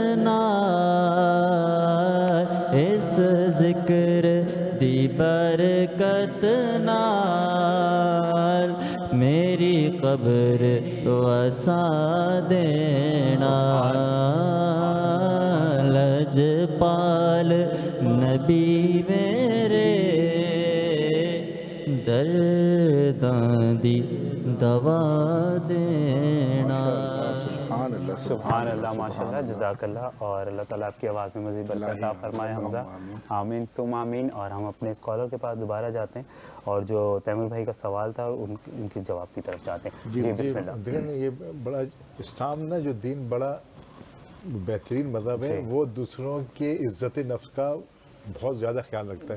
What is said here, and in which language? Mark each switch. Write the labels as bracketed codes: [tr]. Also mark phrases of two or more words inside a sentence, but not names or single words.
[pa] نال، اس ذکر دی برکت نال، میری قبر وسا دینا، لجپال نبی میرے درداں دی دوا دینا. [ar] سبحان الله ما شاء الله، جزاك الله. [ur] اور اللہ تعالیٰ آپ کی آواز میں مزید برکت عطا فرمائے حمزہ, [ar] آمين ثم آمين. [ur] اور ہم اپنے اسکالر کے پاس دوبارہ جاتے ہیں اور جو تیمور بھائی کا سوال تھا ان کے جواب کی طرف جاتے ہیں. جی بسم اللہ. دیکھیے یہ بڑا اسلام نا جو دین بڑا بہترین مذہب ہے، وہ دوسروں کے عزت نفس کا بہت زیادہ خیال رکھتا ہے.